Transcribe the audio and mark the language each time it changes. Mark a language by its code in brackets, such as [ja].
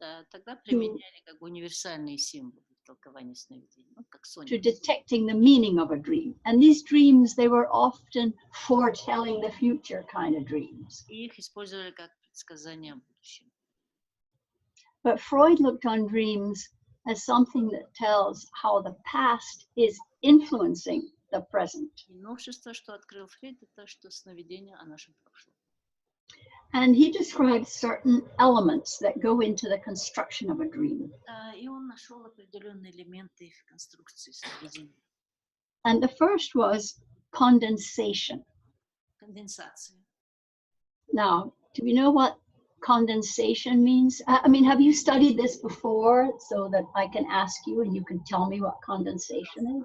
[ru] Тогда применяли как универсальные символы в толковании сновидений, как [en] to detecting the meaning of a dream. And these dreams, they were often foretelling the future kind of dreams. [ru] И их использовали как предсказания о будущем. [en] But Freud looked on dreams as something that tells how the past is influencing the present. [ru] И новшество, что открыл Фрейд, это что сновидение о нашем прошлом. [en] And he describes certain elements that go into the construction of a dream. [ru] И он нашел определенные элементы в конструкции сновидения. [en] And the first was condensation. [ru] Конденсация. [en] Now, do you know what condensation means? I mean, have you studied this before so that I can ask you and you can tell me what condensation is?